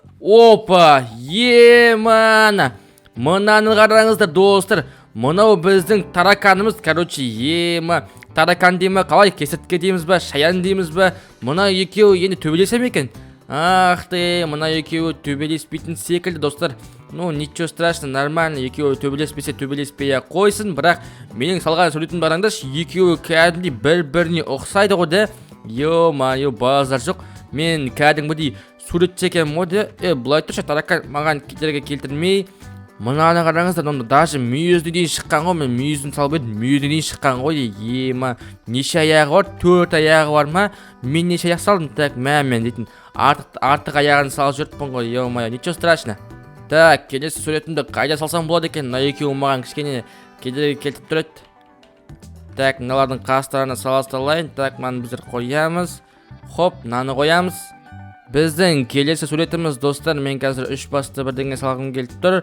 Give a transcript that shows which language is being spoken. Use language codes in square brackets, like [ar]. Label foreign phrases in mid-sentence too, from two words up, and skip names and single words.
[kk] Опа, емана. Мынаны қараңыздар, достар. Мынау біздің тараканымыз, ема. Таракан деймі, қалай, кесіртке дейміз ба, шаян дейміз ба? Мына екеуі енді төбелесе ме екен? Ахты, мына екеуі төбелеспейтін секілді, достар. [ru] Ну, ничего страшно, нормально. [kk] Екеуі төбелеспесе төбелеспей-ақ қойсын. Бірақ менің салған суретім бараңдаршы, екеуі кәдімгідей бір-біріне ұқсайды ғой да. Йо-майо, базар жоқ. Мен кәдімгідей сурет чекем ғой. Бұлай тұршы, таракан маған кетерге келтірмей. Мынаны қараңыздар, даже мүйізіне дейін шыққан ғой. Мен мүйізін салып едім, мүйізіне дейін шыққан ғой. Ема, неше аяғы бар? 4 аяғы бар ма? Мен неше аяқ салдым? Так, мен дейтін артық аяғын салып жүріппін ғой. Ема, [ru] ничего страшно. [kk] Так, келесі суретімді қайда салсам болады екен? Мына екеуі маған кішкене кедергі келтіп тұрады. Так, мыналардың қастарына саласталайын. Так, мынаны біздер қоямыз. Хоп, мынаны қоямыз. Біздің келесі суретіміз, достар, мен қазір 3 басты бірдеңе салғым келіп тұр.